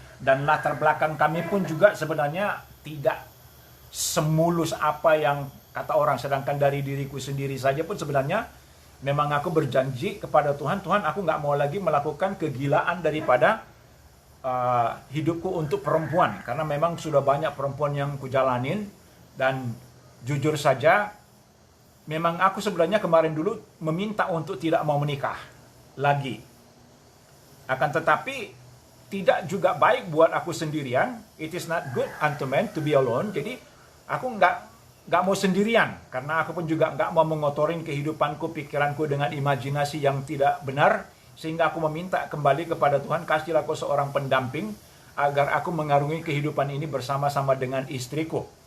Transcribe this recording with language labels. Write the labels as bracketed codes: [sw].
[id] Dan latar belakang kami pun juga sebenarnya tidak semulus apa yang kata orang, sedangkan dari diriku sendiri saja pun sebenarnya memang aku berjanji kepada Tuhan, aku nggak mau lagi melakukan kegilaan daripada hidupku untuk perempuan, karena memang sudah banyak perempuan yang kujalanin. Dan jujur saja, memang aku sebenarnya kemarin dulu meminta untuk tidak mau menikah lagi. Akan tetapi tidak juga baik buat aku sendirian. [en] It is not good unto man to be alone. [id] Jadi aku nggak mau sendirian, karena aku pun juga nggak mau mengotorin kehidupanku, pikiranku dengan imajinasi yang tidak benar. Sehingga aku meminta kembali kepada Tuhan, kasihlah aku seorang pendamping agar aku mengarungi kehidupan ini bersama-sama dengan istriku.